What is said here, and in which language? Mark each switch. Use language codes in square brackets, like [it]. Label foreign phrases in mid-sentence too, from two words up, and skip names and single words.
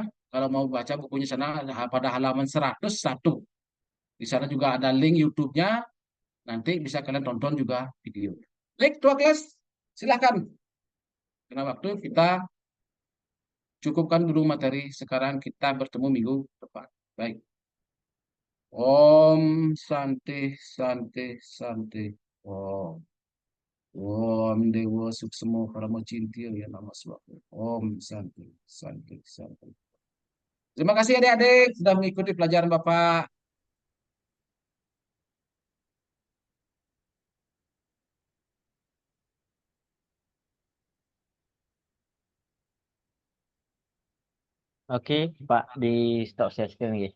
[id] Kalau mau baca bukunya sana pada halaman 101. Di sana juga ada link YouTube-nya, nanti bisa kalian tonton juga video. Baik, tua kelas, silakan. Karena waktu kita cukupkan dulu materi, sekarang kita bertemu minggu depan. Baik. [sa] Om Santi Santi Santi. Om. Om Dewa Suksemo Paramo Cintio ya nama suatu. Om Santi Santi Santi. [id] Terima kasih adik-adik sudah mengikuti pelajaran Bapak. Oke, Pak, di [en] stop share screen [id] ya.